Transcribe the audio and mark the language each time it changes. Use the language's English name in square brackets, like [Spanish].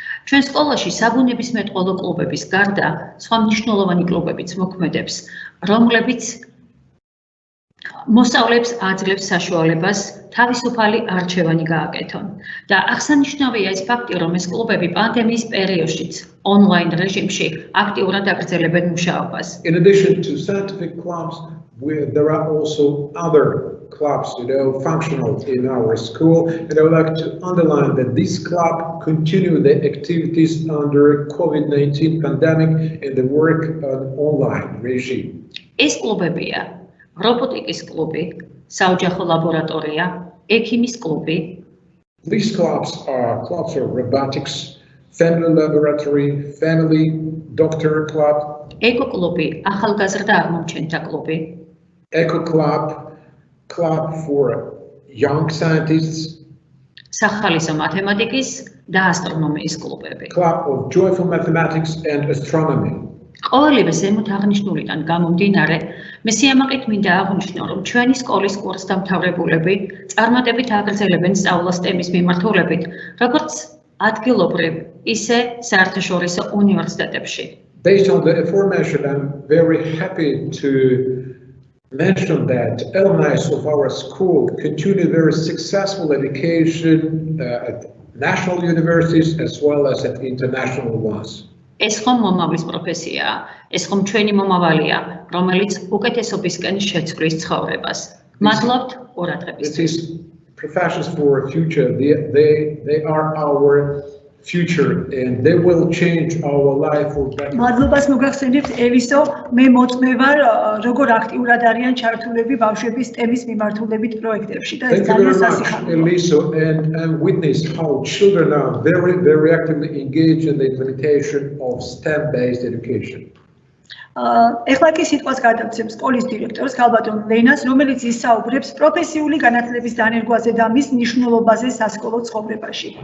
[Georgian] ჩვენ სკოლაში საბუნებისმეტყველო კლუბების გარდა სხვა მნიშვნელოვანი კლუბებიც მოქმედებს, რომლებიც მოსწავლეებს აძლევს საშუალებას თავისუფალი არჩევანი გააკეთონ. და აღსანიშნავია ის ფაქტი, რომ ეს კლუბები პანდემიის პერიოდშიც ონლაინ რეჟიმში აქტიურად აგრძელებენ მუშაობას. [English] In addition to scientific clubs, there are also other clubs, functional in our school, and I would like to underline that this club continue the activities under COVID-19 pandemic and the work on online regime. [Georgian] ეს კლუბებია რობოტიკის კლუბი, საოჯახო ლაბორატორია, ექიმის კლუბი. [English] These clubs are clubs of robotics, family laboratory, family doctor club. [Georgian] ეკო კლუბი, ახალგაზრდა აღმომჩენთა კლუბი. [English] Eco club for young scientists. [Georgian] სახალისო მათემატიკის და ასტრონომიის კლუბები. [English] Club of joyful mathematics and astronomy. [Georgian] ყოველივე ზემოთ აღნიშნულიდან გამომდინარე, მე სიამაყით მინდა აღვნიშნო, რომ ჩვენი სკოლის კურსდამთავრებულები წარმატებით აგრძელებენ სწავლას თემის მიმართულებით, როგორც ადგილობრივ, ისე საერთაშორისო უნივერსიტეტებში. [English] Based on the aforementioned, I'm very happy to mention that alumni of our school continue very successful education at national universities as well as at international ones. [Georgian] ეს ხომ მომავლის პროფესიაა, ეს ხომ ჩვენი მომავალია, რომელიც უკეთესობისკენ შეცვლის ცხოვრებას. მადლობთ ყურადღებისთვის. [English] These professions for future, they are our future and they will change our life for better. [Georgian] მადლობას მოგახსენებთ ელისო, მე მოწმე ვარ, როგორ აქტიურად არიან ჩართულები ბავშვების თემის მიმართულებით პროექტებში და ეს ძალიან სასიხარულოა. [English] Eliso, and witness how children are very actively engaged in the implementation of STEM-based education. [Georgian] ეხლა კი სიტყვას გადავცემ სკოლის დირექტორს ქალბატონ ლენას, რომელიც ისაუბრებს პროფესიული განათლების დანერგვაზე და მის მნიშვნელობაზე სასკოლო ცხოვრებაში.